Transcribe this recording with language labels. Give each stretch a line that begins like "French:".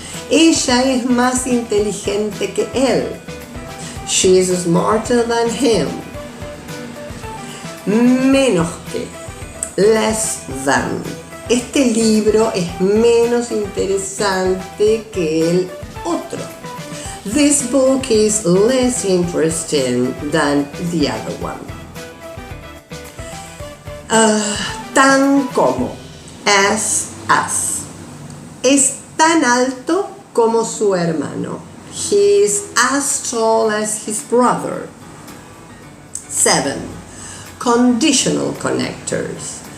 Spanish: Ella es más inteligente que él.
English: She is smarter than him.
Spanish: Menos que,
English: less than.
Spanish: Este libro es menos interesante que el otro.
English: This book is less interesting than the other one.
Spanish: Tan como, as. Es tan alto como su hermano.
English: He is as tall as his brother. 7. Conditional connectors.